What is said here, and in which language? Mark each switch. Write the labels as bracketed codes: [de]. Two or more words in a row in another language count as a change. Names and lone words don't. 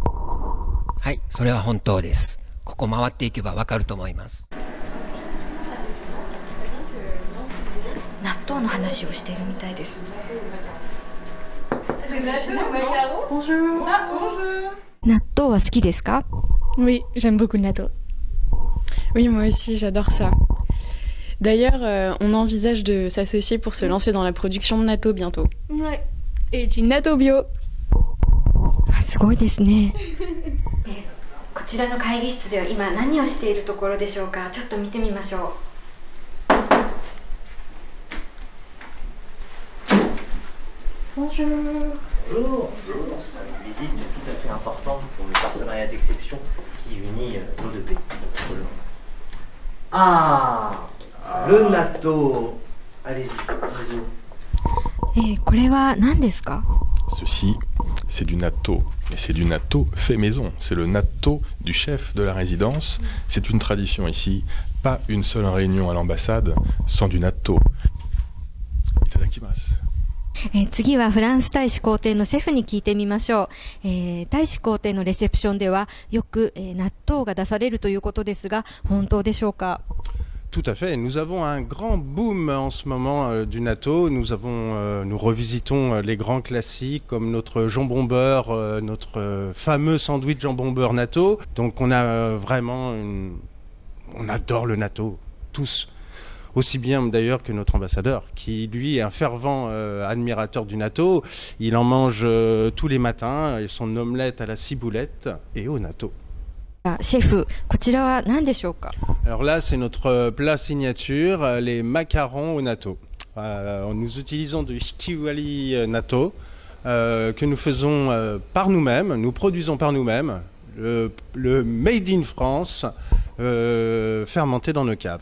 [ja] はい、それは本当です。ここ回っていけばわかると思います。納豆の話をしているみたいです。納豆は好きですか？ [fr] Oui, j'aime beaucoup le natto. Oui, moi aussi, j'adore ça. D'ailleurs, on envisage de s'associer pour se lancer dans la production de natto bientôt. Ouais. Et du natto bio. [ja] すごいですね。こちらの会議室では今何をしているところでしょうか。ちょっと見てみましょう。 [fr] Bonjour. Bonjour. C'est une visite tout à fait importante pour le partenariat d'exception qui unit nos deux pays. Ah, le natto. Allez-y, allez-y. [ja] これは何ですか？ [fr] Ceci, c'est du natto. Et c'est du natto fait maison. C'est le natto du chef de la résidence. C'est une tradition ici. Pas une seule réunion à l'ambassade sans du natto. [ja] Itadakimasu. 次はフランス大使公邸のシェフに聞いてみましょう。大使公邸のレセプションではよく、納豆が出されるということですが、本当でしょうか？ [fr] Tout à fait. Nous avons un grand boom en ce moment du natto. Nous revisitons les grands classiques comme notre jambon beurre, notre fameux sandwich jambon beurre natto. Donc on a on adore le natto, tous. Aussi bien d'ailleurs que notre ambassadeur, qui lui est un fervent admirateur du natto. Il en mange tous les matins, son omelette à la ciboulette et au natto. [ja] シェフ、こちらは何でしょうか？ [fr] Alors là, c'est notre plat signature, les macarons au natto. Nous utilisons du [ja] ひきわり納豆 [fr] que nous faisons par nous-mêmes, nous produisons par nous-mêmes, le [en] made in France [fr] fermenté dans nos caves.